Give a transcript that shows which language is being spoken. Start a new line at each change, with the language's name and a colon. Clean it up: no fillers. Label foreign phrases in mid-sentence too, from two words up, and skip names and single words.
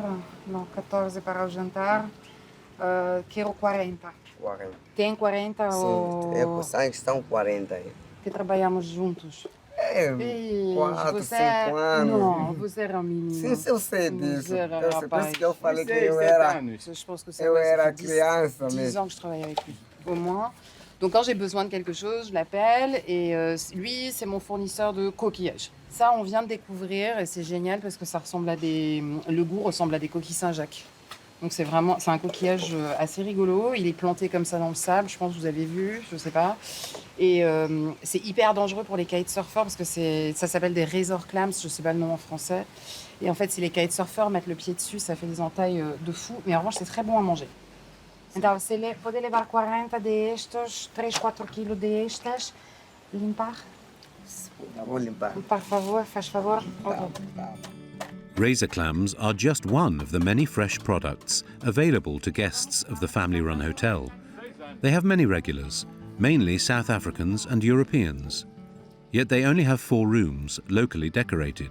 Portuguese: Não, 14 para o jantar. Quero 40. 40. Tem 40 Sim, ou... estão 40 aí. Que trabalhamos juntos. 4, 5 anos. Não, você era um menino. Sim, eu sei disso. Por isso que eu falei que eu era criança mesmo.
French: 10 ans que je travaille avec lui, au moins. Donc quand j'ai besoin de quelque chose, je l'appelle et lui, c'est mon fournisseur de coquillages. Ça, on vient de découvrir et c'est génial parce que ça ressemble à le goût ressemble à des coquilles Saint-Jacques. Donc c'est un coquillage assez rigolo. Il est planté comme ça dans le sable, je pense que vous avez vu, je sais pas. Et c'est hyper dangereux pour les kitesurfers parce que ça s'appelle des
English: razor clams,
French: je sais pas le nom en français. Et en fait, si les kitesurfers mettent le pied dessus, ça fait des entailles de fou. Mais en revanche, c'est très bon à manger.
Portuguese: Então, pode levar 40 destes, 3-4 quilos destes. Limpar? Vou limpar. Por favor, faz favor. Okay.
English: Razor clams are just one of the many fresh products available to guests of the family-run hotel. They have many regulars, mainly South Africans and Europeans. Yet they only have 4 rooms, locally decorated.